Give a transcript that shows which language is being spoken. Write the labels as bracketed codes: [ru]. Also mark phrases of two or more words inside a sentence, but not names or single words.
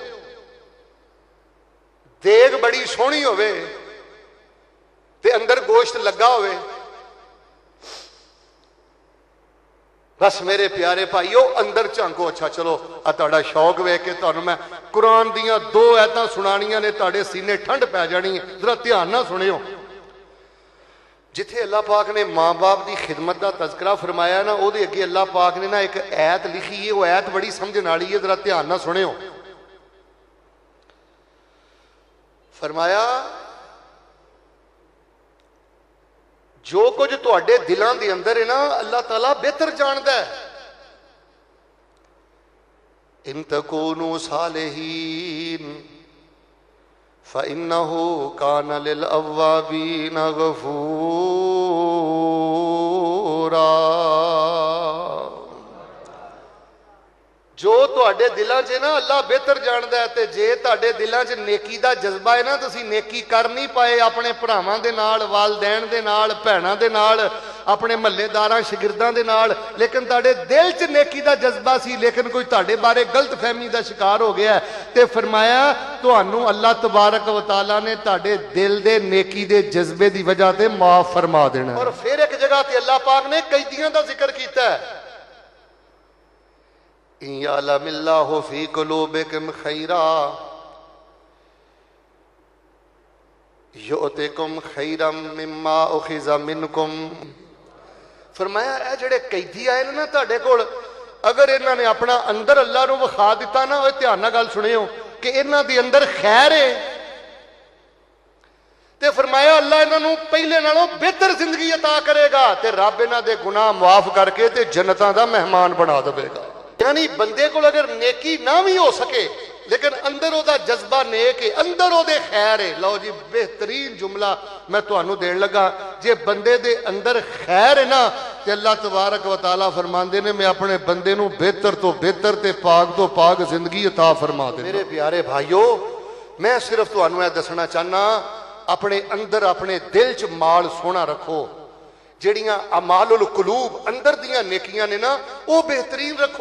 [pa] دیگ بڑی سوہنی ہووے تے اندر گوشت لگا ہووے. بس میرے پیارے بھائیو، اندر جھانکو. اچھا چلو، آ شوق ویکھ کے تہانوں میں قرآن دیاں 2 آیتاں سنانیاں نے، تہاڈے سینے ٹھنڈ پے جانی ہے. ذرا دھیان نال سنیو. جتھے اللہ پاک نے ماں باپ کی خدمت کا تذکرہ فرمایا نا، اوہدے اگے اللہ پاک نے نا ایک آیت لکھی ہے، وہ آیت بڑی سمجھن والی ہے، ذرا دھیان نال سنیو. فرمایا، جو کچھ تہاڈے دلوں کے اندر ہے نا، اللہ تعالیٰ بہتر جانتا ہے. [ar] إن تكونوا صالحين فإنه كان للأوابين غفورا. [pa] جو تہاڈے دلوں چ نا اللہ بہتر جاندا ہے. تے جے تہاڈے دلوں چ نیکی دا جذبہ ہے نا، تسیں نیکی کر نہیں پائے اپنے بھراواں دے نال، والدین دے نال، بھیناں دے نال، اپنے محلے داراں شاگرداں دے نال، لیکن تہاڈے دل چ نیکی دا جذبہ سی، لیکن کوئی تہاڈے بارے غلط فہمی دا شکار ہو گیا تے فرمایا تہانوں [ar] الله تبارك و تعالى [pa] نے تہاڈے دل دے نیکی دے جذبے دی وجہ تے معاف فرما دینا. اور فیر ایک جگہ تے اللہ پاک نے قیدیاں دا ذکر کیتا ہے, [ar] يعلم الله في قلوبكم خيرا يؤتكم خيرا مما أخذ منكم. [pa] فرمایا اے جیہڑے قیدی آئے نا تہاڈے کول، اگر اِنہاں نے اپنا اندر اللہ نوں وکھا دتا نا، دھیان نال گل سنیو کہ اِنہاں دے اندر خیر ہے، تے فرمایا اللہ اِنہاں نوں پہلے نالوں بہتر زندگی عطا کرے گا تے رب اِنہاں دے گناہ معاف کر کے تے جنتاں دا مہمان بنا دے گا. یعنی بندے کو اگر نیکی نہ بھی ہو سکے لیکن اندر اودا جذبہ نیک ہے، اندر اودے خیر ہے. لو جی بہترین جملہ میں تہانوں دین لگا، جے بندے دے اندر خیر ہے نا تے [ar] الله تبارك و تعالى [pa] فرماندے نے میں اپنے بندے نوں بہتر تو بہتر تے پاک تو پاک زندگی عطا فرما دے. میرے پیارے بھائیوں، میں صرف تہانوں دسنا چاہنا، اپنے اندر اپنے دل چ مال سونا رکھو، جیہڑیاں [ar] أعمال القلوب [pa] اندر دیاں نیکیاں نے نا وہ بہترین رکھو.